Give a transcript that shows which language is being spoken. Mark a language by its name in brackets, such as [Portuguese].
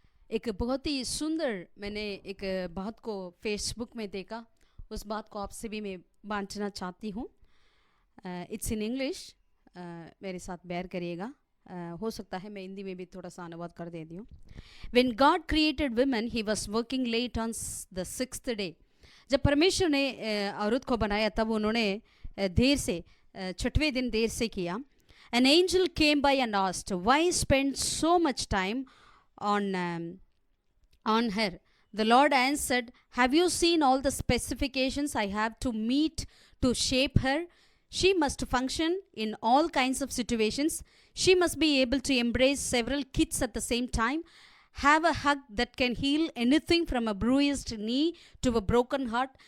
[Hindi] एक बहुत ही सुंदर, मैंने एक बात को फेसबुक में देखा, उस बात को आपसे भी मैं बांटना चाहती हूँ। [English] it's in English, [Hindi] मेरे साथ बेयर करिएगा। हो सकता है मैं हिंदी में भी थोड़ा सा अनुवाद कर देती हूँ। [English] When God created women, he was working late on the 6th day. [Hindi] जब परमेश्वर ने औरत को बनाया तब उन्होंने देर से, छठवें दिन देर से किया। [English] An angel came by and asked, why spend so much time on her? The Lord answered, have you seen all the specifications I have to meet to shape her? She must function in all kinds of situations. She must be able to embrace several kids at the same time, have a hug that can heal anything from a bruised knee to a broken heart.